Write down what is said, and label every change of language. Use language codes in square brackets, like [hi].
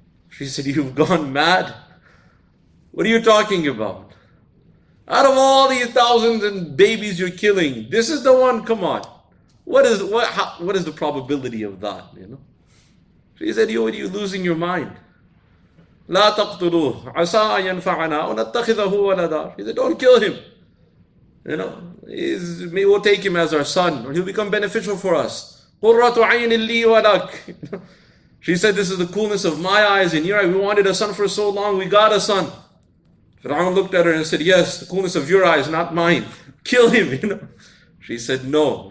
[en] She said, you've gone mad. What are you talking about? Out of all these thousands and babies you're killing, this is the one, come on. What is the probability of that? She said, you're losing your mind. [ar] لا تقتلوه عسى أن ينفعنا أو نتخذه ولدا. [en] He said, don't kill him. Maybe we'll take him as our son, or he'll become beneficial for us. [ar] قرة عين لي ولك. [en] She said, this is the coolness of my eyes and your eyes. We wanted a son for so long, we got a son. Fir'aun looked at her and said, yes, the coolness of your eyes, not mine. Kill him. She said, no.